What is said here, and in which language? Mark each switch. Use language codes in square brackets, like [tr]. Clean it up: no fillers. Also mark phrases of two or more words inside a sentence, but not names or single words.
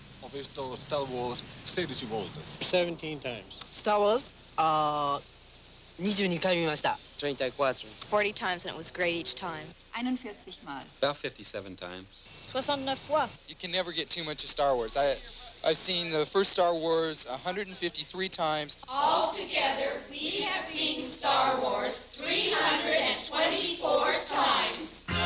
[it] visto Star Wars 16 volte. [en] 17 times. [ja] Star Wars, 22回見ました。 34. [en] 40 times, and it was great each time. [de] 41 Mal. [en] About 57 times. [fr] 69 fois. [en] You can never get too much of Star Wars. I've seen the first Star Wars 153 times. Altogether, we have seen Star Wars 324 times.